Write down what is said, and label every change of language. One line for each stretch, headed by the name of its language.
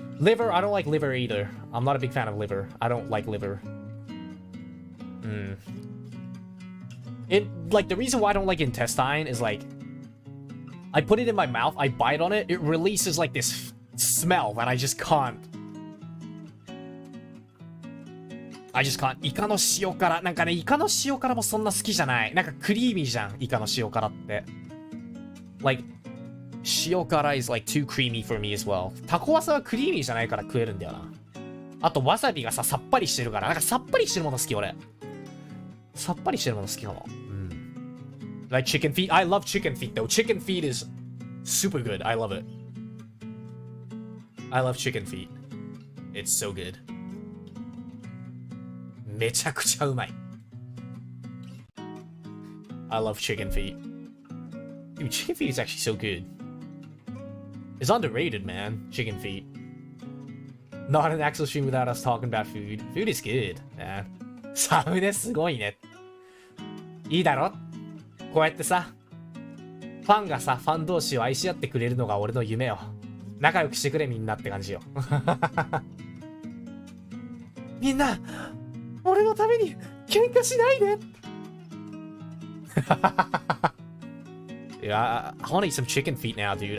English: Liver, I don't like liver either. I'm not a big fan of liver. I don't like liver. It like the reason why I don't like intestine is like I put it in my mouth, I bite on it, it releases like this smell that I just can't.
Japanese: イカの塩辛。なんかね、イカの塩辛もそんな好きじゃない。なんかクリーミーじゃん、イカの塩辛って。
English: Like, 塩辛 is like too creamy for me as well.
Japanese: タコワサはクリーミーじゃないから食えるんだよな。あと、わさびがさ、さっぱりしてるから。なんかさっぱりしてるもの好き、俺。さっぱりしてるもの好きかも。
English: Like chicken feet. I love chicken feet though. Chicken feet is super good. I love it. I love chicken feet. It's so good.
Japanese: めちゃくちゃうまい。
English: I love chicken feet. Dude, chicken feet is actually so good. It's underrated, man. Chicken feet. Not an Axel stream without us talking about food. Food is good, man.
Japanese: サムネすごいね。いいだろ？こうやってさ、ファンがさ、ファン同士を愛し合ってくれるのが俺の夢よ。仲良くしてくれみんなって感じよ。みんな、俺のために喧嘩しないで。
English: Yeah, I wanna eat some chicken feet now, dude.